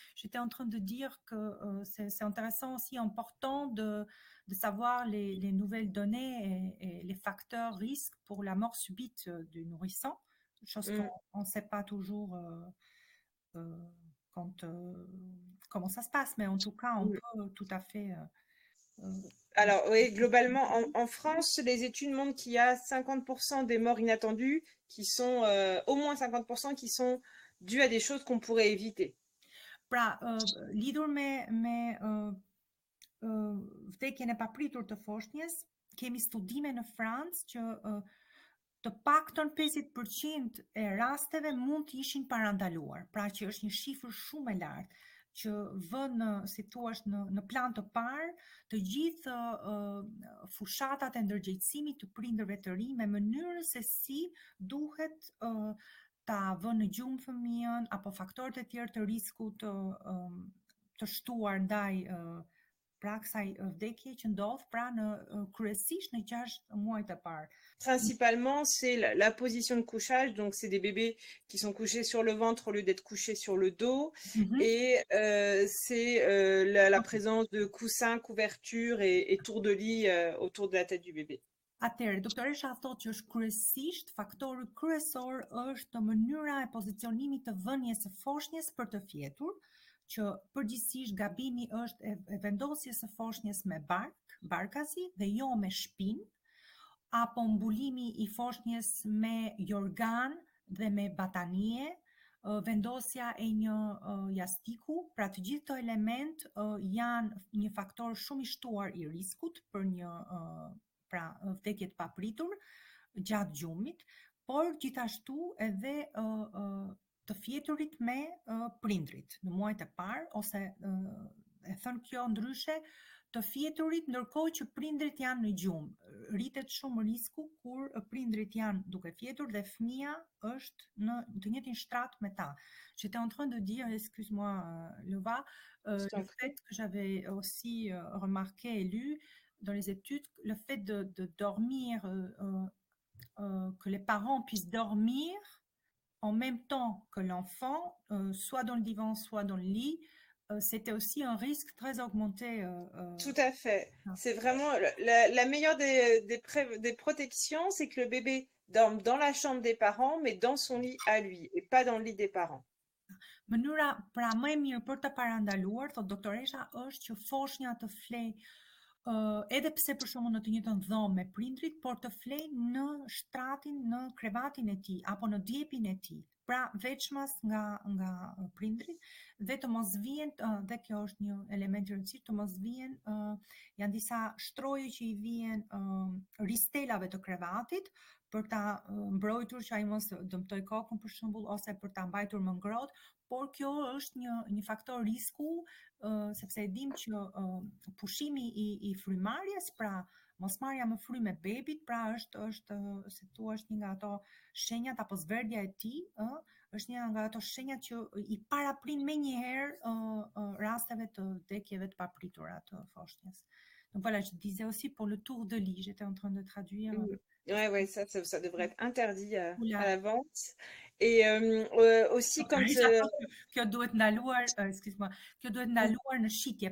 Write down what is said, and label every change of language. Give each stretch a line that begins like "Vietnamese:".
French: J'étais en train de dire que c'est intéressant aussi, important de savoir les nouvelles données et les facteurs risques pour la mort subite du nourrisson, chose qu'on ne sait pas toujours comment ça se passe, mais en tout cas, on peut tout à fait... Alors oui, globalement, en France, les études montrent qu'il y a 50% des morts inattendues qui sont, au moins 50% qui sont dues à des choses qu'on pourrait éviter.
Albanian: Pra, lidhur me vdekjen e papritur të foshnjës, kemi studime në Francë që të paktën 50% e rasteve mund të ishin parandaluar, pra që është një shifër shumë e lartë, që vënë, si thua, në plan të parë të gjithë fushatat e ndërgjegjësimit të prindërve të rinj me mënyrën se si duhet ta vënë në gjumë fëmijën apo faktorët e tjerë të riskut të shtuar ndaj pra kësaj vdekje që ndodh pra kryesisht në 6 muajt e parë.
French: Principalement, c'est la position de couchage, donc c'est des bébés qui sont couchés sur le ventre au lieu d'être couchés sur le dos, et c'est la présence de coussins, couvertures et tours de lit autour de la tête du bébé.
Albanian: Atëherë, doktoresha thotë që është kryesisht faktori kryesor është mënyra e pozicionimit të vënies së foshnjës për të fjetur, që përgjithsisht gabimi është e vendosjes së foshnjës me barkazi dhe jo me shpinë, apo mbulimi i foshnjës me jorgan dhe me batanie, vendosja e një jastiku, pra të gjithë këto element janë një faktor shumë i shtuar i riskut për një pra vdekje të papritur gjatë gjumit, por gjithashtu edhe të fjeturit me prindrit në muajt e parë, ose e thënë kjo ndryshe, të fjeturit ndërkohë që prindrit janë në gjumë. Rritet shumë risku kur prindrit janë duke fjetur dhe fëmia është në të njëjtin shtrat me ta.
French: J'étais en train de dire, excuse-moi Lova, le fait que j'avais aussi remarqué et lu dans les études, le fait de dormir, que les parents puissent dormir en même temps que l'enfant, soit dans le divan, soit dans le lit, c'était aussi un risque très augmenté. Tout à fait. C'est vraiment la meilleure des protections, c'est que le bébé dorme dans la chambre des parents, mais dans son lit à lui, et pas dans le lit des parents.
Albanian: Mënyra pra më e mirë për të parandaluar, thot doktoresha, është që foshnja të flej edhe pse për shembull në të njëjtën dhomë me prindrit, por të flej në shtratin, në krevatin e tij apo në djepin e tij. Pra veçmas nga prindrit dhe të mos vihen, dhe kjo është një element i rëndësishëm, të mos vihen, janë disa shtroje që i vihen ristelave të krevatit për ta mbrojtur që ai mos dëmtoj kokën për shembull ose për ta mbajtur më ngrohtë, por kjo është një faktor risku, sepse e dim që pushimi i frymarrjes, pra mosmarrja më fry me bebit, pra është si thua, është një nga ato shenjat apo zverdhja e tij, është një nga ato shenjat që i paraprin menjëherë rasteve të vdekjeve të papritura të foshnjës.
French: Donc voilà, je disais aussi pour le tour de lit, j'étais en train de traduire. Ouais, ça devrait être interdit à Oula. la vente. Et aussi quand
Albanian: Kjo duhet ndaluar,
French: excuse-moi,
Albanian: kjo duhet ndaluar në shitje.